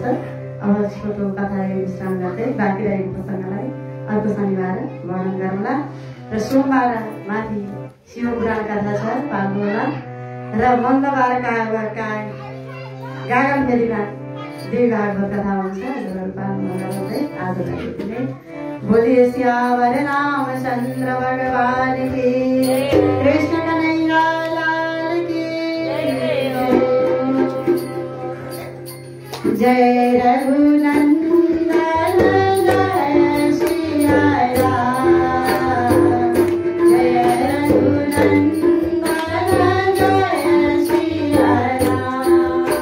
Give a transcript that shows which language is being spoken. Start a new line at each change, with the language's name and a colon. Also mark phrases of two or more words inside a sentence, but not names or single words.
Nepali: अब छोटो कथा विश्राम गर्दै बाँकी रहेको प्रसङ्गलाई अर्को शनिबार वर्णन गरौँला। र सोमबार माथि शिव पुराण कथा छ पाल्नु होला। र मङ्गलबार गागन फेरिमा देवी भागवत कथा हुन्छ पाल्नु होला भन्दै आजलाई यति नै।
Hindi: बोलिए सियावर रामचन्द्र भगवान की, कृष्ण कन्हैया लाल की जय। रघुनंदन जय सिया राम, जय रघुनंदन जय सिया राम।